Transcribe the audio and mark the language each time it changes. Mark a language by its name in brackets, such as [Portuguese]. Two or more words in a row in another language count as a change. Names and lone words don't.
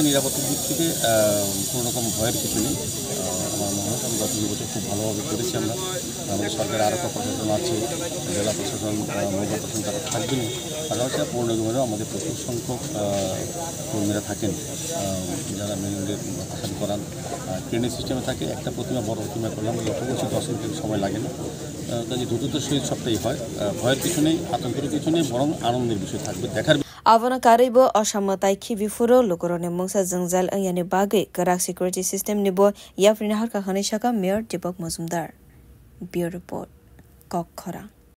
[Bangla] নিরাপত্তার দিক থেকে কোনো রকম ভয়ের কিছু নেই আমার মনে হয় আমি গত 2 বছর খুব ভালোভাবে করেছি আমরা আমাদের সরকারের আরও প্রশাসন আছে জেলা প্রশাসন মহিলা প্রশাসন তারা থাকবেনই পাশাপাশি পৌর নিগমেরও আমাদের প্রচুর সংখ্যক কর্মীরা থাকেন যারা মেনুদের ভাষণ করান [English] training system [Bangla] থাকে একটা প্রতিমা বড় প্রতিমা করলাম লক্ষ্য করছি 10 মিনিট সময় লাগে না কাজে দ্রুততার সহিত সবটাই হয় ভয়ের কিছু নেই আতঙ্কের কিছু নেই বরং আনন্দের বিষয় থাকবে দেখার [Kok Borok] Avana Karibo Oshamotai Kivifuro Lukorone Mungsa Zangzal Ayani Bage Karak [English] Security System [Kok Borok] Nibo Yafrina Harka Hanishaka Mayor Deepak Mazumdar Bureau Report Kokhara